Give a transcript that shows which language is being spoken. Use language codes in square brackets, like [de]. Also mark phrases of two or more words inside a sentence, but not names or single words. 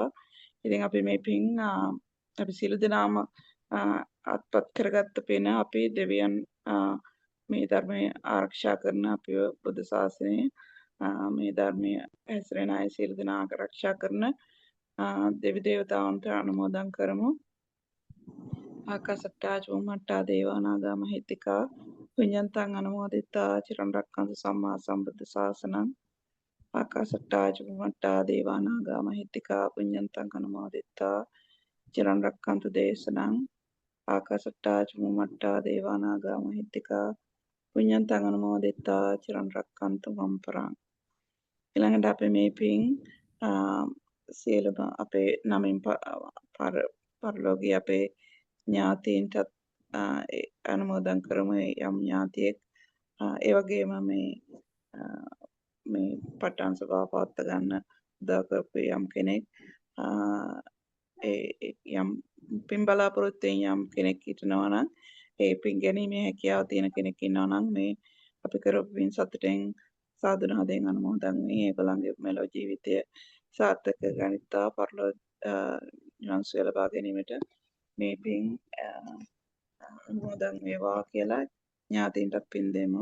[si] ඉතින් අපි මේ පින් අපි සියලු දෙනාම අත්පත් කරගත්ත පින අපි දෙවියන් මේ ධර්මය ආරක්ෂා කරන අපේ බුද්ධ ශාසනය මේ ධර්මය හැසිරෙන අය සියලු දෙනා ආරක්ෂා කරන දෙවි දේවතාවුන්ට අනුමෝදන් කරමු. [pi] ආකාශට්ටා චුම්මට්ටා දේවා නාග මහිත්‍තිකා පුඤ්ඤන්තං අනුමෝදිතා චිරන් රැක්කන්තු සම්මා සම්බුද්ධ ශාසනං. ආකාශට්ටා චුම්මට්ටා දේවා නාග මහිත්‍තිකා පුඤ්ඤන්තං අනුමෝදිතා චිරන් රැක්කන්තු දේශනං. ආකාශට්ටා චුම්මට්ටා දේවා නාග මහිත්‍තිකා පුඤ්ඤන්තං අනුමෝදිතා චිරන් රැක්කන්තු මම් පරං. [si] ඊළඟට අපි මේ පින් සියලුම අපේ නමින් පරලෝකීය අපේ ඥාතීන්ටත් අනුමෝදන් කරමු යම් ඥාතියෙක් ඒ වගේම මේ පටන් සභාව පවත්වා ගන්න උදව් කරපු යම් කෙනෙක් යම් පින් බලාපොරොත්තුෙන් යම් කෙනෙක් හිටනවා නම් ඒ පින් ගැනීමේ හැකියාව තියෙන කෙනෙක් ඉන්නවා නම් මේ අපි කරපු පින් සතුටෙන් සාධනාවෙන් අනුමෝදන් වී ඒගොල්ලන්ගේ මෙලොව ජීවිතය සාර්ථක ගනිත්වා පරලොව නිවන් සුව ලබා ගැනීමට මේ පින් අනුමෝදන් වේවා කියලා ඥාතීන්ට පින් දෙමු.